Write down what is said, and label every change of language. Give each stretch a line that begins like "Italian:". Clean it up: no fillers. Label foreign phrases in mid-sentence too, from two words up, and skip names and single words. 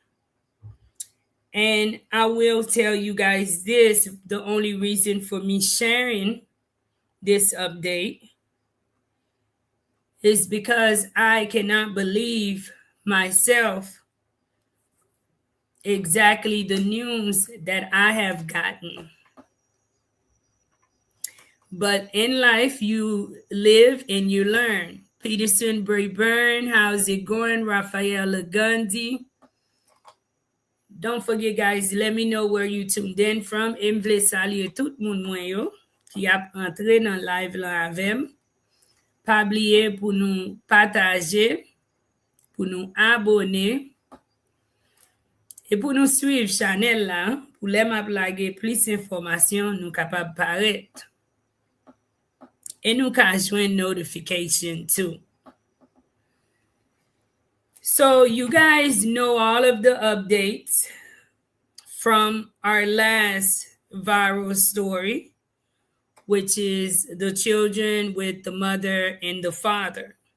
English: And I will tell you guys this, the only reason for me sharing this update is because I cannot believe myself exactly the news that I have gotten. But in life, you live and you learn. Peterson Brayburn, how's it going? Raphael Lagundi. Don't forget, guys, let me know where you tuned in from.
Haitian Creole: M vle salye tout moun mwen yo ki ap entre nan live la avem. Pa bliye pou nou pataje, pou nou abone, et pou nou suiv chanel la, pou lem ap lage plus informasyon nou kapab paret. Et nou ka jwen notification too.
English: So you guys know all of the updates from our last viral story, which is the children with the mother and the father.